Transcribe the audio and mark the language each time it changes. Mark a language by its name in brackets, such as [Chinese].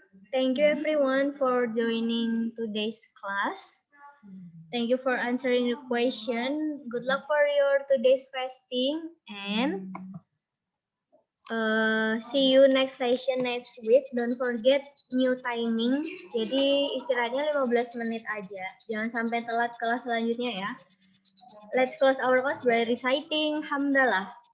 [English] Thank you everyone for joining today's class. Thank you for answering the question. Good luck for your today's fasting and see you next session next week. Don't forget new timing. [Indonesian] Jadi istirahatnya 15 menit aja. Jangan sampai telat kelas selanjutnya ya. [English] Let's close our class by reciting Hamdalah.